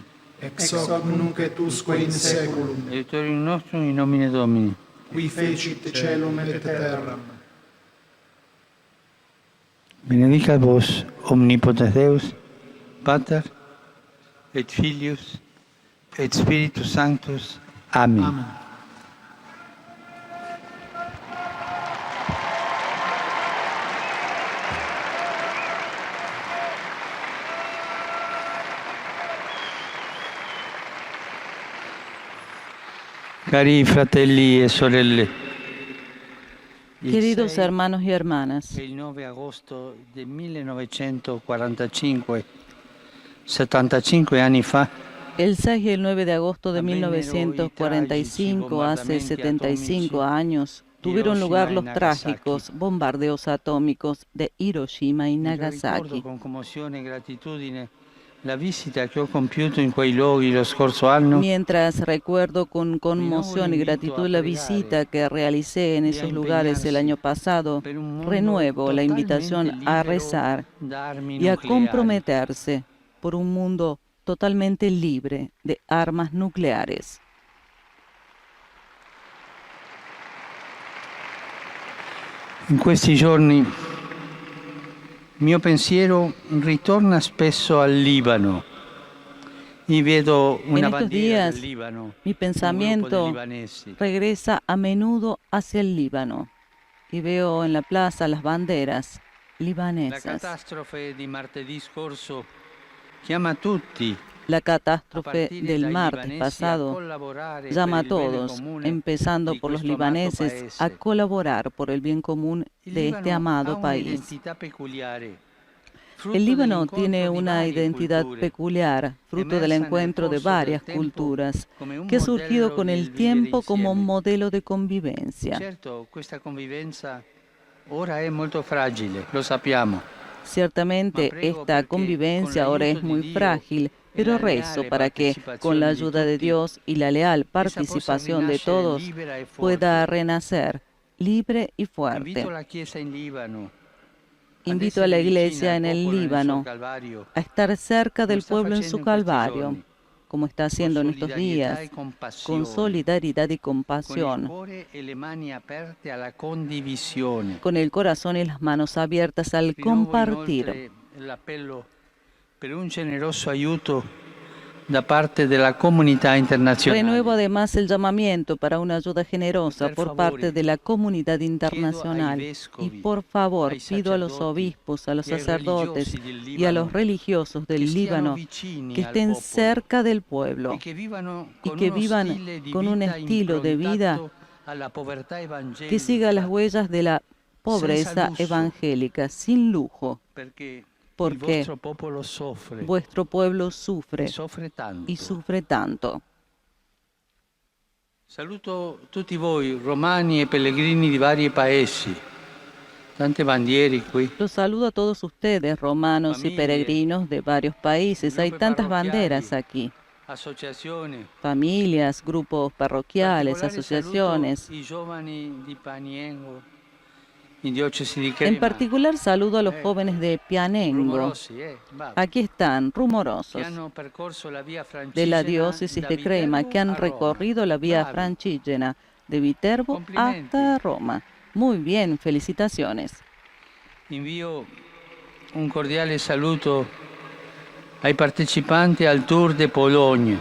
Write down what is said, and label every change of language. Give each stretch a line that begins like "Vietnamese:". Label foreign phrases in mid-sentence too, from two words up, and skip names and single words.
Latin: Ex hoc nunc et usque in saeculum. Aiutorium nostrum in nomine Domini. Qui fecit caelum et terram. Benedicat vos omnipotens Deus, Pater et Filius et Spiritus Sanctus. Amen. Amen.
Italian: Cari fratelli e sorelle,
Spanish: Queridos hermanos y hermanas,
Italian: il 9 agosto del 1945, 75 anni fa,
Spanish: el 6 y el 9 de agosto de 1945, hace 75 años, tuvieron lugar los trágicos bombardeos atómicos de Hiroshima y Nagasaki.
Italian: Ricordo con commozione e gratitudine la visita che ho compiuto in quei luoghi lo scorso anno.
Spanish: Mientras recuerdo con conmoción y gratitud la visita que realicé en esos lugares el año pasado, renuevo la invitación a rezar y a comprometerse por un mundo totalmente libre de armas nucleares.
Italian: In questi giorni il mio pensiero ritorna spesso al Libano. Y vedo
Spanish: En una estos
Italian: bandiera
Spanish: días,
Italian: del Libano,
Spanish: mi
Italian: un grupo
Spanish: pensamiento
Italian: di libanesi.
Spanish: regresa a menudo hacia el Líbano y veo en la plaza las banderas
Italian: La
Spanish: libanesas.
Italian: catastrofe di martedì scorso chiama tutti
Spanish: La
Italian: a
Spanish: catástrofe
Italian: partire
Spanish: del
Italian: dai
Spanish: martes
Italian: libanesi a
Spanish: pasado
Italian: collaborare
Spanish: llama a
Italian: per il bene
Spanish: todos,
Italian: comune
Spanish: empezando
Italian: di
Spanish: por los
Italian: questo amato
Spanish: libaneses, a
Italian: paese.
Spanish: colaborar por el bien común
Italian: Il
Spanish: de este
Italian: Libano ha
Spanish: amado país.
Italian: un'identità peculiare, frutto
Spanish: El Líbano
Italian: dell'incontro
Spanish: tiene
Italian: di
Spanish: una
Italian: varie
Spanish: identidad
Italian: culture,
Spanish: peculiar, fruto del
Italian: emersa nel
Spanish: encuentro de
Italian: corso del
Spanish: varias
Italian: tempo
Spanish: culturas,
Italian: come un
Spanish: que ha surgido
Italian: modello
Spanish: con
Italian: del
Spanish: el
Italian: vivere
Spanish: tiempo como
Italian: insieme.
Spanish: modelo de convivencia.
Italian: Certo, questa convivenza ora è molto fragile, lo sappiamo.
Spanish: Ciertamente esta convivencia ahora es muy frágil, pero rezo para que, con la ayuda de Dios y la leal participación de todos, pueda renacer libre y fuerte.
Italian: Invito la Chiesa in Libano
Spanish: Invito a la Iglesia en el Líbano a estar cerca del pueblo en su calvario, como está haciendo en estos días, con solidaridad y compasión, con el corazón y las manos abiertas al compartir.
Italian: Per un generoso aiuto da parte della comunità internazionale.
Spanish: Renuevo además el llamamiento para una ayuda generosa por parte de la comunidad internacional. Y por favor, pido a los obispos, a los sacerdotes y a los religiosos del Líbano que estén cerca del pueblo y que vivan con un estilo de vida que siga las huellas de la pobreza evangélica, sin lujo, porque vuestro pueblo sufre y sufre tanto.
Italian: Saluto tutti voi, romani e pellegrini di vari paesi. Tante bandiere qui.
Spanish: Los saludo a todos ustedes, romanos y peregrinos de varios países. Hay tantas banderas aquí.
Italian: Associazioni.
Spanish: Familias, grupos parroquiales, asociaciones.
Italian: I giovani di Paniengo, in diocesi di
Spanish: En
Italian: Crema.
Spanish: particular saludo a los jóvenes de Pianengo.
Italian: Rumorosi, va.
Spanish: Aquí están, rumorosos,
Italian: Che hanno percorso la via
Spanish: de la
Italian: Francigena
Spanish: diócesis
Italian: da
Spanish: de Crema,
Italian: Viterbo
Spanish: que han
Italian: a Roma.
Spanish: recorrido la vía
Italian: Bravi.
Spanish: Francigena de Viterbo hasta Roma. Muy bien, felicitaciones. Envío un cordiale saludo
Italian: ai partecipanti al
Spanish: Tour de Polonia.